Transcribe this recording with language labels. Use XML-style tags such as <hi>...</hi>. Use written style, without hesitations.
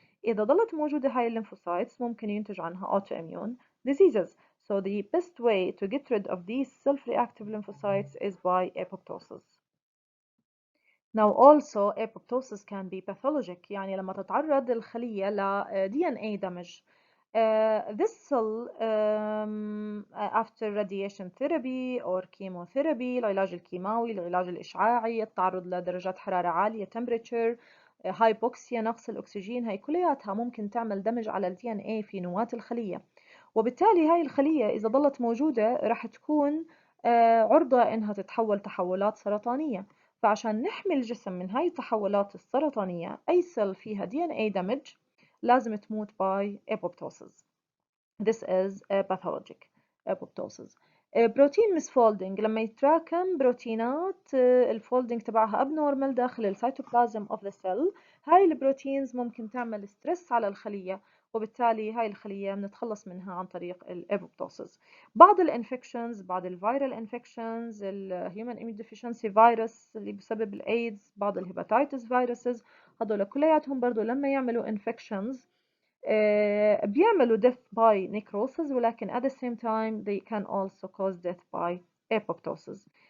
<ar>إذا ظلت موجودة هاي الليمفوسايتس ممكن ينتج عنها autoimmune diseases.</ar> <en>So the best way to get rid of these self-reactive lymphocytes is by apoptosis. Now also apoptosis can be pathologic،</en> <ar>يعني لما تتعرض الخلية ل</ar> <en>DNA damage. This cell after radiation therapy or chemotherapy</en> <ar>العلاج الكيماوي العلاج الإشعاعي التعرض لدرجات حرارة عالية temperature hypoxia نقص الأكسجين، هاي كلياتها ممكن تعمل دمج على ال DNA في نواة الخلية، وبالتالي هاي الخلية إذا ظلت موجودة راح تكون عرضة إنها تتحول تحولات سرطانية. فعشان نحمي الجسم من هاي التحولات السرطانية أي سيل فيها DNA damage لازم تموت</ar> <en>by apoptosis. This is a pathologic apoptosis.</en> <ar>بروتين misfolding لما يتراكم بروتينات الفولدنج تبعها abnormal داخل السيتوبلازم</ar> <en>of the cell،</en> <ar>هاي البروتينز ممكن تعمل ستريس على الخلية، وبالتالي هاي الخلية بنتخلص منها عن طريق الابوبتوسيس. بعض الانفكشنز، بعض الفيرال انفكشنز، الهيومن اميون ديفيشنسي فيروس اللي بسبب الايدز، بعض الهيباتيتس فيروسز، هذول كلياتهم برضو لما يعملوا انفكشنز بيعملوا</ar> <en>death by necrosis،</en> <ar>ولكن</ar> <en>at the same time they can also cause death by apoptosis.</en>